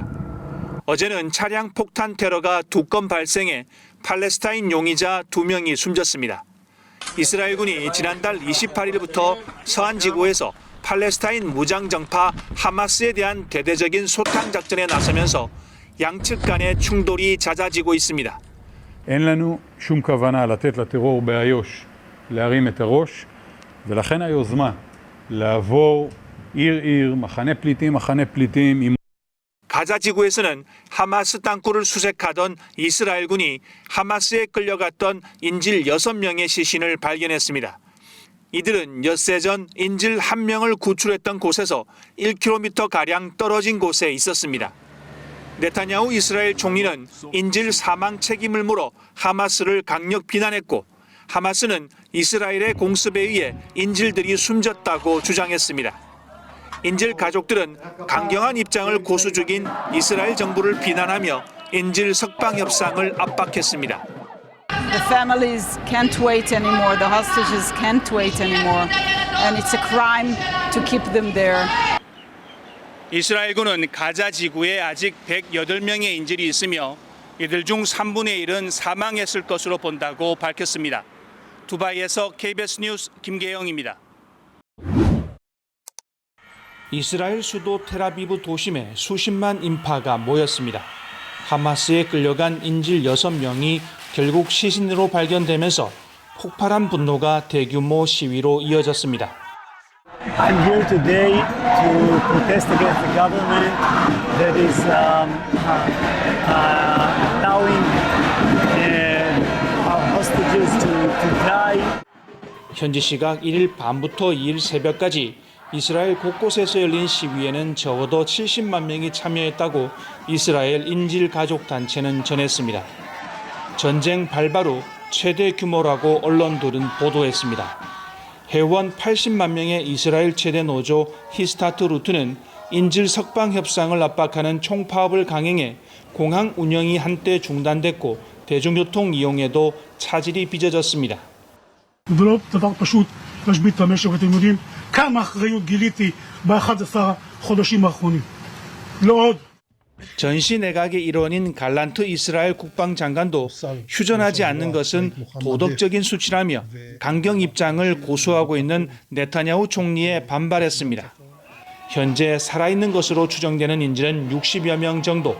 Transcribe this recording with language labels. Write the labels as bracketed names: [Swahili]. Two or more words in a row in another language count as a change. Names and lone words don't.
[Korean] 어제는 차량 폭탄 테러가 2건 발생해 팔레스타인 용의자 2명이 숨졌습니다. 이스라엘군이 지난달 28일부터 서안지구에서 팔레스타인 무장정파 하마스에 대한 대대적인 소탕 작전에 나서면서 양측 간의 충돌이 잦아지고 있습니다. [Hebrew] אין לנו שום כוונה לתת לטרור באיו"ש להרים את הראש, ולכן היוזמה לעבור עיר מחנה פליטים עם [Korean] 가자 지구에서는 하마스 땅굴을 수색하던 이스라엘군이 하마스에 끌려갔던 인질 6명의 시신을 발견했습니다. 이들은 엿새 전 인질 1명을 구출했던 곳에서 1km가량 떨어진 곳에 있었습니다. 네타냐후 이스라엘 총리는 인질 사망 책임을 물어 하마스를 강력 비난했고 하마스는 이스라엘의 공습에 의해 인질들이 숨졌다고 주장했습니다. 인질 가족들은 강경한 입장을 고수 중인 이스라엘 정부를 비난하며 인질 석방 협상을 압박했습니다. [English] The families can't wait anymore. The hostages can't wait anymore. And it's a crime to keep them there. [Korean] 이스라엘군은 가자 지구에 아직 108명의 인질이 있으며 이들 중 3분의 1은 사망했을 것으로 본다고 밝혔습니다. 두바이에서 KBS 뉴스 김계영입니다. 이스라엘 수도 텔아비브 도심에 수십만 인파가 모였습니다. 하마스에 끌려간 인질 6명이 결국 시신으로 발견되면서 폭발한 분노가 대규모 시위로 이어졌습니다. [English] I'm here today to protest against the government that is allowing our hostages to die. [Korean] 현지 시각 1일 밤부터 2일 새벽까지 이스라엘 곳곳에서 열린 시위에는 적어도 70만 명이 참여했다고 이스라엘 인질 가족 단체는 전했습니다. 전쟁 발발 후 최대 규모라고 언론들은 보도했습니다. 회원 80만 명의 이스라엘 최대 노조 히스타트 루트는 인질 석방 협상을 압박하는 총파업을 강행해 공항 운영이 한때 중단됐고 대중교통 이용에도 차질이 빚어졌습니다. [Hebrew] להשבית את המשק, ואתם יודעים כמה אחריות גיליתי ב-11 חודשים האחרונים. לא עוד. [Korean] 전시 내각의 일원인 갈란트 이스라엘 국방장관도 휴전하지 않는 것은 도덕적인 수치라며 강경 입장을 고수하고 있는 네타냐후 총리에 반발했습니다. 현재 살아있는 것으로 추정되는 인질은 60여 명 정도.